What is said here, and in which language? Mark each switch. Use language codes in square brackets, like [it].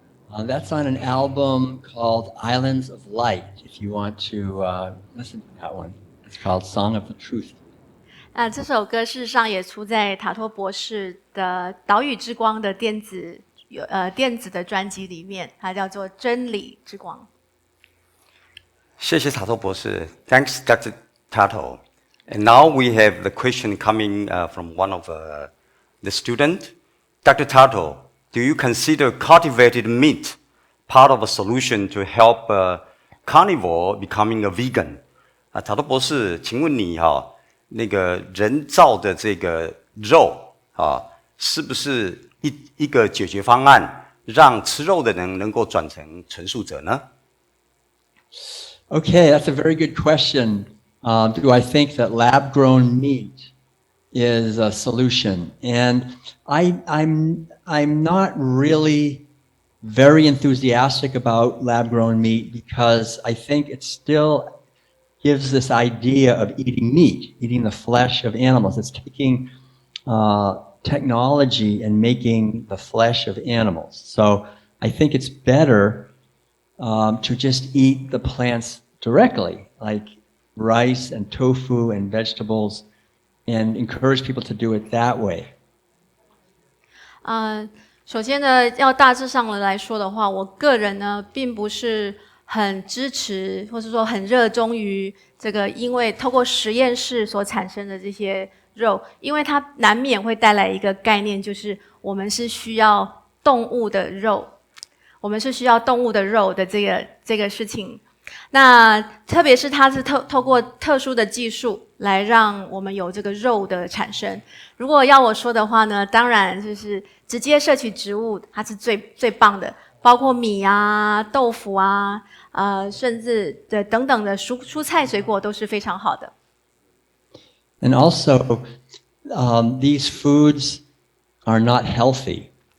[en] That's on an album called Islands of Light, if you want to listen to that one. It's called Song of the Truth. [zh] 这首歌事实上也出在塔托博士的《岛屿之光》的电子的专辑里面，它叫做《真理之光》。谢谢塔托博士 ， [en] Thanks, Dr. Tuttle. And now we have the question coming from one of the student, Dr. Tuttle. Do you consider cultivated meat part of a solution to help carnivore becoming a vegan? [zh] 塔托博士，请问你那个人造的这个肉是不是一个解决方案，让吃肉的人能够转成纯素者呢？ [en] Okay, that's a very good question. Do I think that lab-grown meat is a solution? And I'm not really very enthusiastic about lab-grown meat because I think it still gives this idea of eating meat, eating the flesh of animals. It's taking technology and making the flesh of animals. So I think it's better to just eat the plants directly, like rice and tofu and vegetables, and encourage people to do it that way. [zh] 首先呢，要大致上来说的话，我个人呢并不是很支持，或是说很热衷于这个，因为透过实验室所产生的这些肉，因为它难免会带来一个概念，就是我们是需要动物的肉，我们是需要动物的肉的这个事情。那特别是它是透过特殊的技术来让我们有这个肉的产生。如果要我说的话呢，当然就是直接摄取植物，它是最棒的，包括米啊、豆腐啊，甚至等等的蔬菜水果都是非常好的。 [en] And also, these foods are not healthy.